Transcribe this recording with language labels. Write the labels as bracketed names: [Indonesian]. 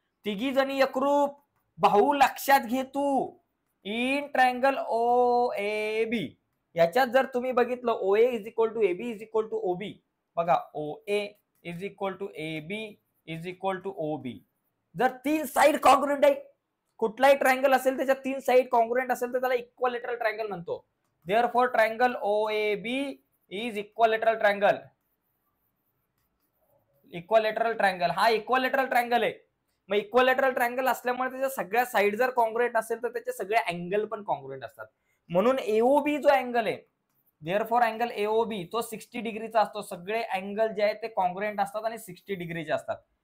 [Marathi] तिघी जणी एकरूप. भाऊ लक्षात घे तू, [English] in triangle O A B [Marathi] याच्यात जर तुम्ही बघितलं [English] O A is equal to AB is equal to OB, बघा O A is equal to A B is equal to O B. [Marathi] जर तीन साइड कॉन्ग्रुएंट आहे, कुठलाही ट्रायंगल असेल त्याच्या तीन साइड कॉन्ग्रुएंट असेल तर त्याला इक्वलेटरल ट्रायंगल म्हणतो. [English] Therefore triangle O A B is equilateral triangle. [Marathi] Equilateral triangle हा इक्वलेटरल ट्रायंगल आहे. मग इक्वलेटरल ट्रायंगल असल्यामुळे त्याच्या सगळ्या साइड जर कॉन्ग्रुएंट असेल तर त्याचे सगळे अँगल पण कॉन्ग्रुएंट असतात. म्हणून एओबी जो अँगल आहे, [English] therefore angle AOB [Marathi] तो 60 डिग्रीचा असतो. सगळे अँगल जे आहेत ते कॉन्ग्रुएंट असतात आणि 60 डिग्रीचे असतात.